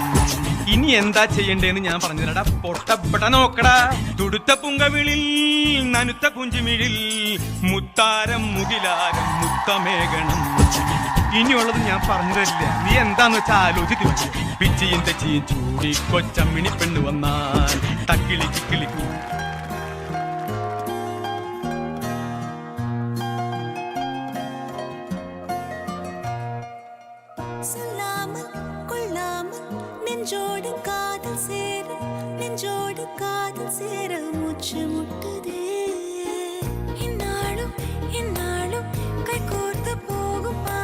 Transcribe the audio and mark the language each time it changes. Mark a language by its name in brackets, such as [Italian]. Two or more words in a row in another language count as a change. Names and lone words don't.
[Malayalam] ഇനി എന്താ ചെയ്യണ്ടേന്ന് ഞാൻ പറഞ്ഞില്ലടാ. പൊട്ടപ്പെട്ട നോക്കടാ, തുടുത്ത പുങ്കവിളിൽ നനുത്ത പുഞ്ചിമിഴിൽ മുത്താരം മുകിലാരം മുത്തമേകണം. ഇനിയുള്ളത് ഞാൻ പറഞ്ഞു തരില്ല, നീ എന്താന്ന് വെച്ചാ ആലോചിച്ച് പിച്ചിയും തെച്ചിയും ചൂടി കൊച്ചമ്മിണി പെണ്ണു വന്നാൽ തക്കിളി കിക്കിളിക്കൂ. [Tamil] நெஞ்சோடு காதல் சேர மூச்சு முட்டுதே, இந்நாளும் இந்நாளும் கை கோர்த்து போகும்